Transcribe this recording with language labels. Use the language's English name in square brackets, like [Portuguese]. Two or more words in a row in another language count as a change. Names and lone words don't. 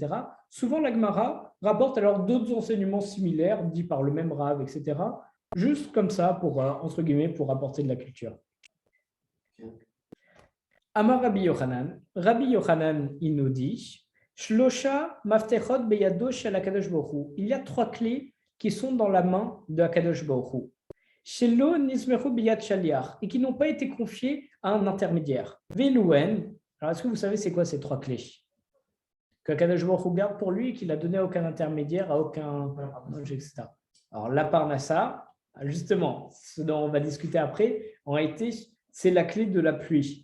[French] Souvent, la Gemara rapporte alors d'autres enseignements similaires, dits par le même Rav, etc. Juste comme ça, pour, entre guillemets, pour apporter de la culture. [Hebrew] אמר רבי יוחנן, [French] il nous dit, [Hebrew] שלושה מפתחות בידו של הקדוש ברוך הוא. [French] Il y a 3 clés qui sont dans la main de Akadosh Baruch Hu. [Hebrew] שלא נמסרו ביד שליח, [French] et qui n'ont pas été confiés à un intermédiaire. Velouen, alors est-ce que vous savez c'est quoi ces 3 clés qu'Akadosh Baruch Hu garde pour lui et qu'il a donné à aucun intermédiaire, à aucun objet, etc. Alors la parnassa, justement, ce dont on va discuter après, en réalité, c'est la clé de la pluie.